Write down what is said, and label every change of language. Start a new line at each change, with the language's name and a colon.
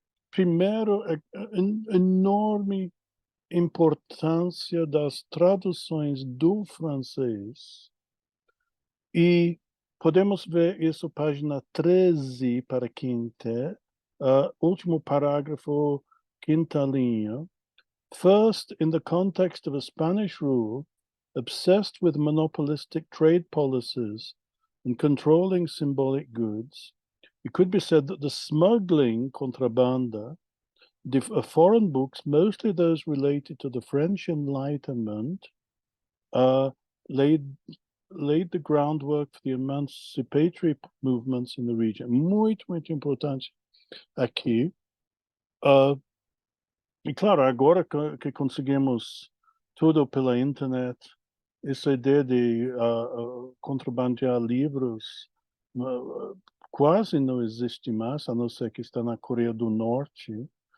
Portuguese: Primeiro, enorme importância das traduções do francês. E podemos ver isso, página 13 para quinta, último parágrafo, quinta linha.
English: First, in the context of a Spanish rule, obsessed with monopolistic trade policies and controlling symbolic goods, it could be said that the smuggling contrabanda foreign books, mostly those related to the French Enlightenment, laid the groundwork for the emancipatory movements in the region.
Portuguese: Muito, muito importante aqui. E claro, agora que conseguimos tudo pela internet, essa ideia de contrabandear livros quase não existe mais, a não ser que está na Coreia do Norte.